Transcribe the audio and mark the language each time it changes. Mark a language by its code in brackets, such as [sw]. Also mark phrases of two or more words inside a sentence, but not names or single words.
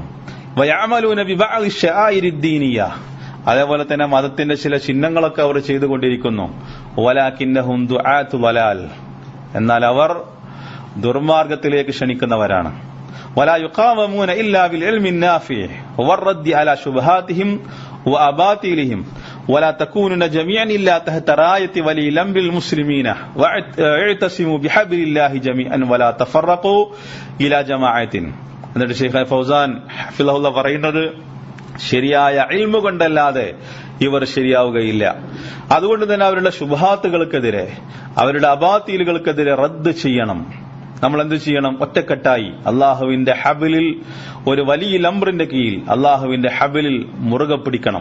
[ar] ويعملون ببعض شعائر الدينية, [ml] അതേപോലെ തന്നെ മതത്തിന്റെ ചില ചിഹ്നങ്ങളൊക്കെ അവർ ചെയ്തുകൊണ്ടിരിക്കുന്നു. [ar] ولكنهم دعاة ضلال, [ml] എന്നാൽ അവർ ദുർമാർഗത്തിലേക്ക് ക്ഷണിക്കുന്നവരാണ്. [ar] ولا يقاومون إلا بالعلم النافع والرد على شبهاتهم وأباطيلهم ولا تكونون جميعا إلا تحت راية ولي الأمر المسلمين واعتصموا بحبل الله جميعا ولا تفرقوا إلى جماعة. [ml] എന്നിട്ട് ഷെയ്ഖ് ഫൗസാൻ ഹഫിളഹുല്ലാഹ് പറയുന്നത്, ശരിയായ ഇൽമു കൊണ്ടല്ലാതെ ഇവർ ശരിയാവുകയില്ല. അതുകൊണ്ട് തന്നെ അവരുടെ ശുബ്ഹാത്തുകൾക്കെതിരെ, അവരുടെ അബാതീലുകൾക്കെതിരെ റദ്ദ് ചെയ്യണം. നമ്മൾ എന്ത് ചെയ്യണം? ഒറ്റക്കെട്ടായി അള്ളാഹുവിന്റെ ഹബിലിൽ, ഒരു വലിയ അംറിന്റെ കീഴിൽ അള്ളാഹുവിന്റെ ഹബിലിൽ മുറുകെ പിടിക്കണം.